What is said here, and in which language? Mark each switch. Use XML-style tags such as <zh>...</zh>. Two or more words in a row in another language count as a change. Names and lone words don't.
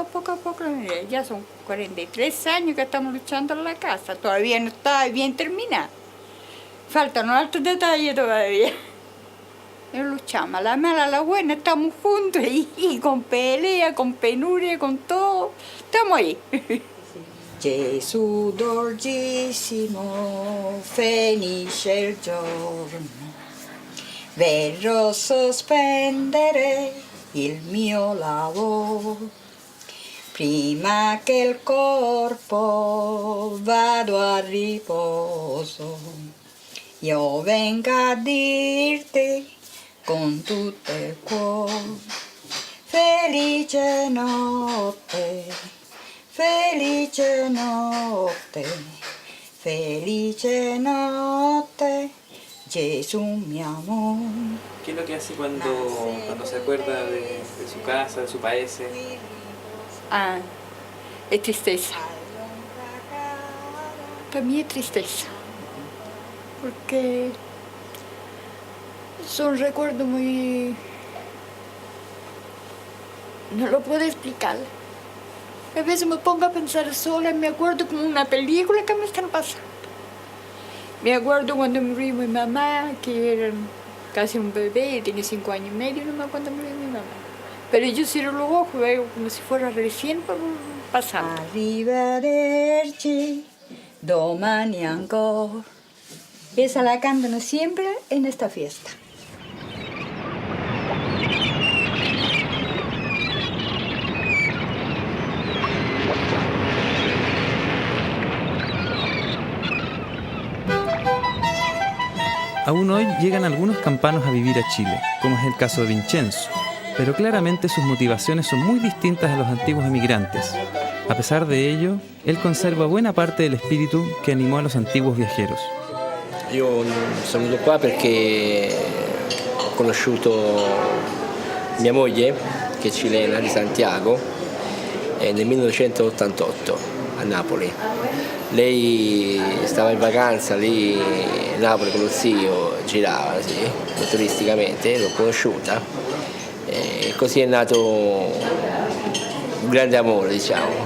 <es>Ya son 43 años que estamos luchando en la casa, todavía no está bien terminada. Faltan altos detalles todavía. Pero luchamos, a la mala, a la buena, estamos juntos y con pelea, con penuria, con todo. Estamos ahí.</es> <it>Gesù dolcissimo, finisce il giorno. Verrò sospendere il mio lavoro. Prima che il corpo vado a riposo. Io venga a dirti con tutto il cuore, felice notte, felice notte, felice notte, Gesù mi amor.</it> <es>¿Qué es lo que hace cuando se acuerda de su casa, de su país? es tristeza. Para mí es tristeza, porque son recuerdos muy... no lo puedo explicar. A veces me pongo a pensar sola y me acuerdo como una película que me están pasando. Me acuerdo cuando murió mi mamá, que era casi un bebé, tenía 5 años y medio, no me acuerdo cuando murió mi mamá. Pero yo cierro los ojos, veo como si fuera recién pasando.</es> <it>Arrivederci, domani ancora.</it> <es>Esa la cantan siempre en esta fiesta. Aún hoy llegan algunos campanos a vivir a Chile, como es el caso de Vincenzo, pero claramente sus motivaciones son muy distintas a los antiguos emigrantes. A pesar de ello, él conserva buena parte del espíritu que animó a los antiguos viajeros.</es> <it>Io sono venuto qua perché ho conosciuto mia moglie, che è cilena, di Santiago, nel 1988 a Napoli. Lei stava in vacanza lì a Napoli con lo zio, girava turisticamente, l'ho conosciuta e così è nato un grande amore, diciamo.</it>